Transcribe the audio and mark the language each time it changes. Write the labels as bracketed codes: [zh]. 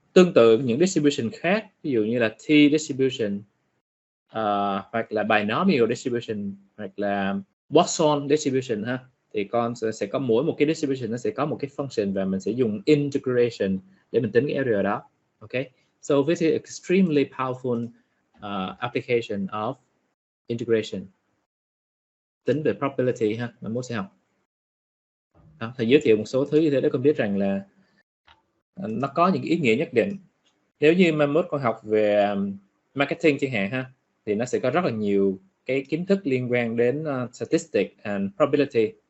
[vi] Tương tự những distribution khác, ví dụ như là t distribution, hoặc là binomial distribution, hoặc là Poisson distribution ha, thì con sẽ có mỗi một cái distribution nó sẽ có một cái function và mình sẽ dùng integration để mình tính cái area đó. [en] Okay, so this is extremely powerful application of integration. [vi] Tính về probability ha, mình muốn sẽ học. Thầy giới thiệu một số thứ như thế để con biết rằng là nó có những ý nghĩa nhất định. Nếu như mai mốt con học về marketing chẳng hạn ha, thì nó sẽ có rất là nhiều cái kiến thức liên quan đến statistics and probability.